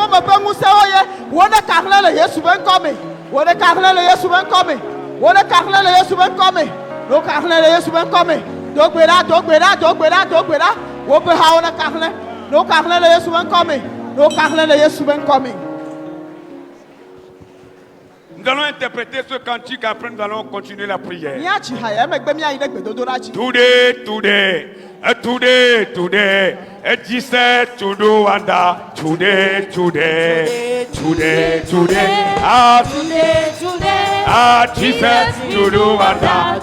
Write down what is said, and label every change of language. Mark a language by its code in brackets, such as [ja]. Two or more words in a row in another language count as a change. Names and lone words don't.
[ee] me pe nguse woye, wone kahle le Yesu ben kome, wone kahle le Yesu ben kome, wone kahle le Yesu ben kome, no kahle le Yesu ben kome, dogbera, wo pe ha wone kahle, no kahle le Yesu ben kome, no kahle le Yesu ben kome. [fr] Nous allons interpréter ce cantique, après nous allons continuer la prière. [en] Today, Jesus to do wonder. Today, ah, Jesus to do wonder.